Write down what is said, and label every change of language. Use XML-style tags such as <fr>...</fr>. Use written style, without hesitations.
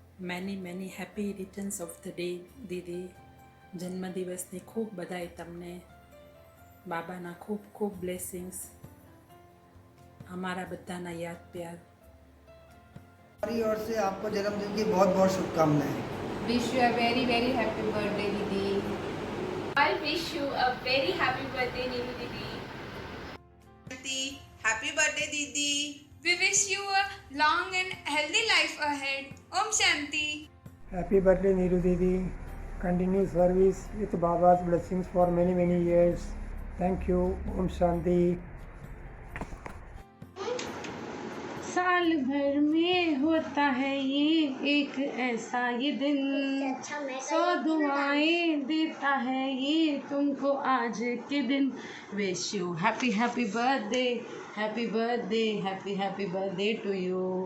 <en>Many many happy returns of the day didi.</en> <gu>જન્મદિવસની ખૂબ બધાઈ તમને. બાબાના ખૂબ ખૂબ બ્લેસિંગ્સ. અમારા બધાના યાદ પ્યાર.</gu> <hi>हमारी ओर से आपको जन्मदिन की बहुत बहुत शुभकामनाएं.</hi> <en>Wish you a very very happy birthday, Didi. I wish you a very happy birthday, Neelu Didi. Happy birthday, Didi. We wish you a long and healthy life ahead. Om Shanti. Happy birthday, Neelu Didi. Continue service with Baba's blessings for many many years. Thank you. Om Shanti.</en> <hi>साल भर में होता है ये एक ऐसा ये दिन, 100 दुआएं देता है ये तुमको आज के दिन.</hi> <en>Wish you happy happy birthday, happy birthday, happy happy birthday to you.</en>